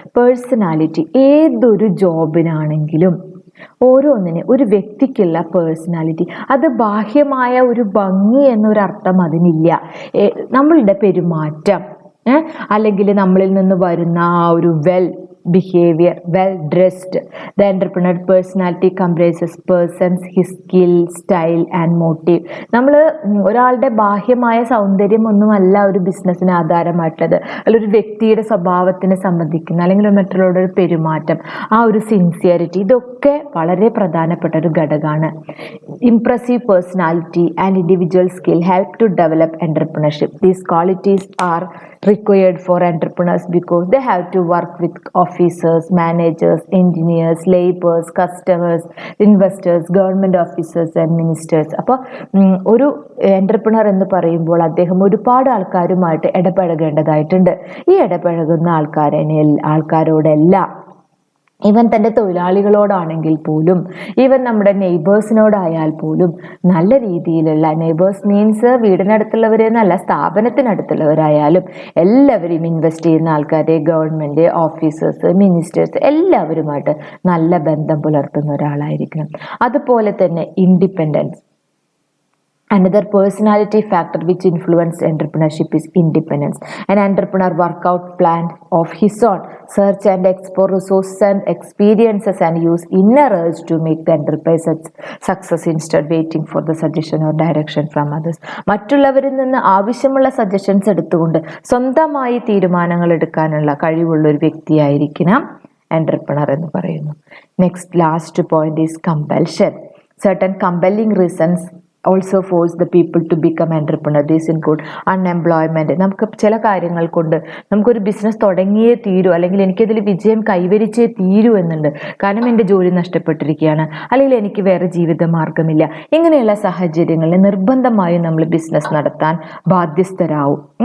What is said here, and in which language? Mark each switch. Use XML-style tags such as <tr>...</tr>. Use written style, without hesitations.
<ml>Personality ഏതൊരു ജോബിനാണെങ്കിലും ഒരു വ്യക്തിക്കുള്ള personality, അത് ബാഹ്യമായ ഒരു ഭംഗി എന്നൊരർത്ഥം അതിനില്ല. നമ്മളുടെ പെരുമാറ്റം, അല്ലെങ്കിൽ നമ്മളിൽ നിന്ന് വരുന്ന ആ ഒരു behavior,</ml> <en>well dressed. The entrepreneur personality comprises persons, his skill, style and motive.</en> <ml>നമ്മൾ ഒരാളുടെ ബാഹ്യമായ സൗന്ദര്യം ഒന്നുമല്ല ഒരു ബിസിനസ്സിന് ആധാരമായിട്ടുള്ളത്. അല്ലെങ്കിൽ ഒരു വ്യക്തിയുടെ സ്വഭാവത്തിനെ സംബന്ധിക്കുന്ന, അല്ലെങ്കിൽ മറ്റുള്ളവരുടെ ഒരു പെരുമാറ്റം, ആ ഒരു സിൻസിയറിറ്റി, ഇതൊക്കെ വളരെ പ്രധാനപ്പെട്ട ഒരു ഘടകമാണ്.</ml> <en>Impressive personality and individual skill help to develop entrepreneurship. These qualities are required for entrepreneurs because they have to work with officers, managers, engineers, laborers, customers, investors, government officers and ministers.</en> <ml>അപ്പോൾ ഒരു entrepreneur എന്ന് പറയുമ്പോൾ അദ്ദേഹം ഒരുപാട് ആൾക്കാരുമായിട്ട് ഇടപഴകേണ്ടതായിട്ടുണ്ട്. ഈ ഇടപഴകുന്ന ആൾക്കാരോടെല്ലാം, even തൻ്റെ തൊഴിലാളികളോടാണെങ്കിൽ പോലും, ഈവൻ നമ്മുടെ നെയ്ബേഴ്സിനോടായാൽ പോലും നല്ല രീതിയിലുള്ള, നെയ്ബേഴ്സ് മീൻസ് വീടിനടുത്തുള്ളവരെന്നല്ല, സ്ഥാപനത്തിനടുത്തുള്ളവരായാലും എല്ലാവരും, ഇൻവെസ്റ്റ് ചെയ്യുന്ന ആൾക്കാരെ, ഗവൺമെൻറ് ഓഫീസേഴ്സ്, മിനിസ്റ്റേഴ്സ്, എല്ലാവരുമായിട്ട് നല്ല ബന്ധം പുലർത്തുന്ന ഒരാളായിരിക്കണം. അതുപോലെ തന്നെ independence.</ml> <en>Another personality factor which influences entrepreneurship is independence. An entrepreneur work out plan of his own, search and explore resources and experiences and use inner urge to make the enterprise success instead waiting for the suggestion or direction from others.</en> <ml>മറ്റുള്ളവരിൽ നിന്ന് ആവശ്യമുള്ള suggestions എടുത്തുകൊണ്ട് സ്വന്തമായി തീരുമാനങ്ങൾ എടുക്കാനുള്ള കഴിവുള്ള ഒരു വ്യക്തിയായിരിക്കണം entrepreneur എന്ന് പറയുന്നു.</ml> <en>Next last point is compulsion. Certain compelling reasons also force the people to become entrepreneur. These include unemployment.</en> <ml>നമുക്ക് ചില കാര്യങ്ങൾ കൊണ്ട് നമുക്കൊരു ബിസിനസ് തുടങ്ങിയേ തീരൂ, അല്ലെങ്കിൽ എനിക്കതിൽ വിജയം കൈവരിച്ചേ തീരൂ എന്നുണ്ട്. കാരണം എൻ്റെ ജോലി നഷ്ടപ്പെട്ടിരിക്കുകയാണ്, അല്ലെങ്കിൽ എനിക്ക് വേറെ ജീവിത മാർഗമില്ല. ഇങ്ങനെയുള്ള സാഹചര്യങ്ങളിൽ നിർബന്ധമായും നമ്മൾ ബിസിനസ് നടത്താൻ ബാധ്യസ്ഥരാവും.</ml>